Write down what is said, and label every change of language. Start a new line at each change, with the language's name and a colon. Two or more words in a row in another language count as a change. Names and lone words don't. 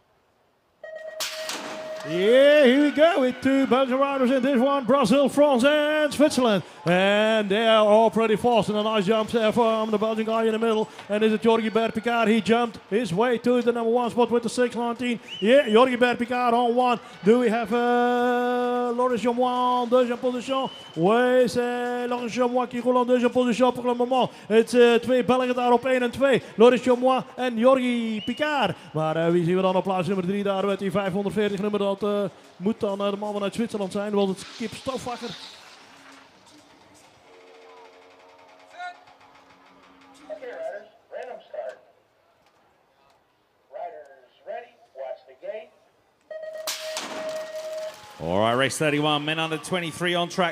English: Yeah, here we go with 2 Belgian riders in this one. Brazil, France and Switzerland. And they are all pretty fast. And a nice jump there from the Belgian guy in the middle. And is it Jorge Bert Picard? He jumped his way to the number 1 spot with the 6:19. Yeah, Jorge Bert Picard on 1. Do we have Loris Jomois
French: en deuxième position? Oui, c'est Loris Jomois qui roule en deuxième position pour le moment.
Dutch: Het 2 Belgen daar op 1 en 2. Loris Jomois en Jorge Picard. Maar wie zien we dan op plaats nummer 3 daar met die 540 nummer? Dat moet dan de man vanuit Zwitserland zijn, want het Kip Stoofvakker.
English: Okay, riders, random start. Riders ready, watch the gate. All right, race 31, men under 23 on track.